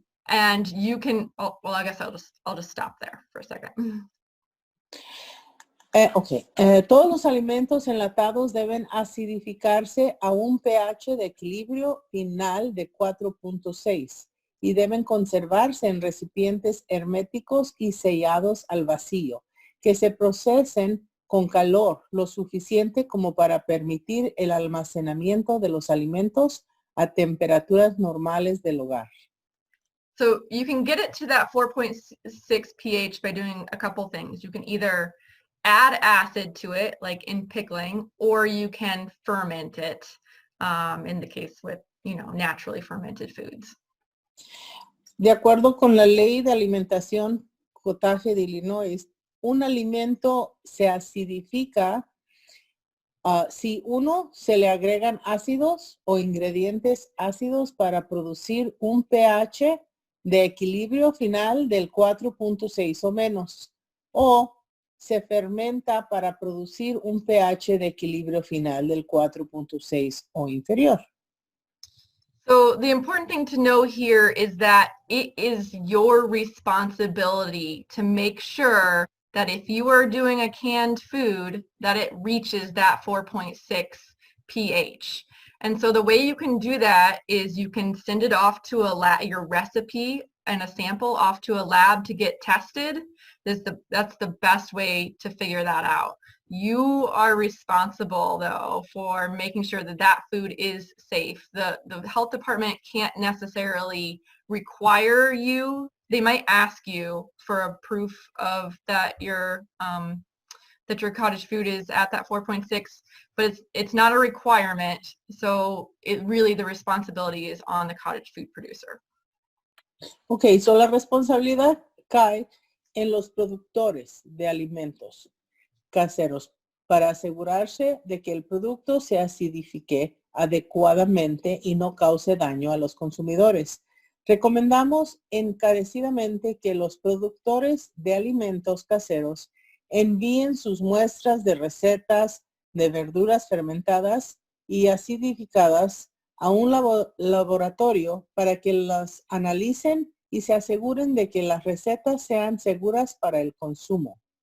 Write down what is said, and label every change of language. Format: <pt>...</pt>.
<en>And you can, oh, well, I guess I'll just stop there for a second.</en> <es>Todos los alimentos enlatados deben acidificarse a un pH de equilibrio final de 4.6 y deben conservarse en recipientes herméticos y sellados al vacío, que se procesen con calor lo suficiente como para permitir el almacenamiento de los alimentos a temperaturas normales del hogar.</es> <en>So you can get it to that 4.6 pH by doing a couple things. You can either add acid to it, like in pickling, or you can ferment it, in the case with, naturally fermented foods.</en> <es>De acuerdo con la ley de alimentación Cottage de Illinois, un alimento se acidifica si uno se le agregan ácidos o ingredientes ácidos para producir un pH de equilibrio final del 4.6 o menos, o se fermenta para producir un pH de equilibrio final del 4.6 o inferior.</es> <en>So the important thing to know here is that it is your responsibility to make sure that if you are doing a canned food, that it reaches that 4.6 pH. And so the way you can do that is you can send it off to your recipe and a sample off to a lab to get tested. That's the best way to figure that out. You are responsible, though, for making sure that that food is safe. The health department can't necessarily require you. They might ask you for a proof of that your cottage food is at that 4.6, but it's not a requirement. So the responsibility is on the cottage food producer. Okay, so</en> <es>la responsabilidad cae en los productores de alimentos caseros para asegurarse de que el producto se acidifique adecuadamente y no cause daño a los consumidores. Recomendamos encarecidamente que los productores de alimentos caseros envíen sus muestras de recetas de verduras fermentadas y acidificadas a un laboratorio para que las analicen y se aseguren de que las recetas sean seguras para el consumo.</es>